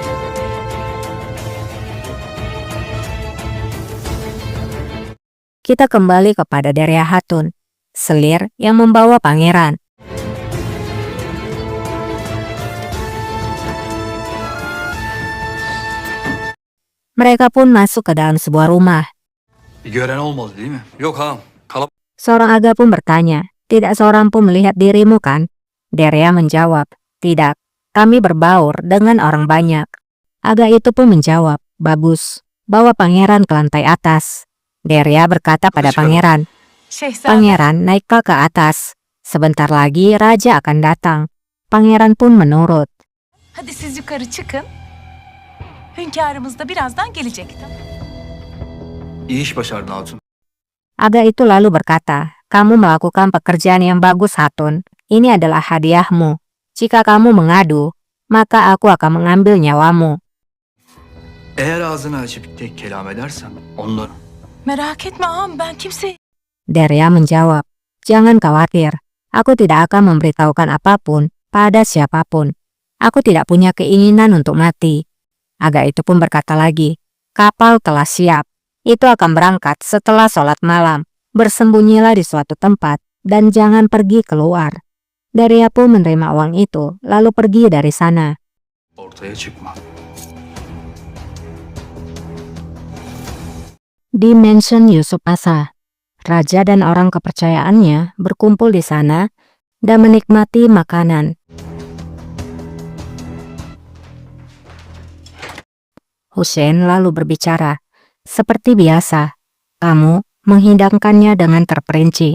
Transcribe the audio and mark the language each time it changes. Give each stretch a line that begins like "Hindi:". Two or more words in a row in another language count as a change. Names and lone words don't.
Indonesian: Kita kembali kepada Daria Hatun, selir yang membawa pangeran. Mereka pun masuk ke dalam sebuah rumah.
Turkish: Gören olmadı değil mi? Yok ağam.
Indonesian: Seorang aga pun bertanya, tidak seorang pun melihat dirimu kan? Daria menjawab, tidak, kami berbaur dengan orang banyak. Aga itu pun menjawab, bagus, bawa pangeran ke lantai atas. Daria berkata pada pangeran, pangeran naiklah ke atas. Sebentar lagi raja akan datang. Pangeran pun menurut.
Turkish: Hadi siz yukarı çıkın. Hünkârımız da birazdan gelecektir. İyi iş başardın Hatun.
Indonesian: Aga itu lalu berkata, kamu melakukan pekerjaan yang bagus Hatun. Ini adalah hadiahmu. Jika kamu mengadu, maka aku akan mengambil nyawamu.
Turkish: Eğer ağzını açıp tek kelam edersen onları... Merak etme ağam, ben kimse...
Indonesian: Daria menjawab, jangan khawatir. Aku tidak akan memberitahukan apapun pada siapapun. Aku tidak punya keinginan untuk mati. Aga itu pun berkata lagi, kapal telah siap. Itu akan berangkat setelah sholat malam. Bersembunyilah di suatu tempat dan jangan pergi keluar. Daria pun menerima uang itu, lalu pergi dari sana.
Turkish: Ortaya çıkma.
Indonesian: Di mansion Yusuf Asa, raja dan orang kepercayaannya berkumpul di sana dan menikmati makanan. Hussein lalu berbicara, seperti biasa, kamu menghidangkannya dengan terperinci.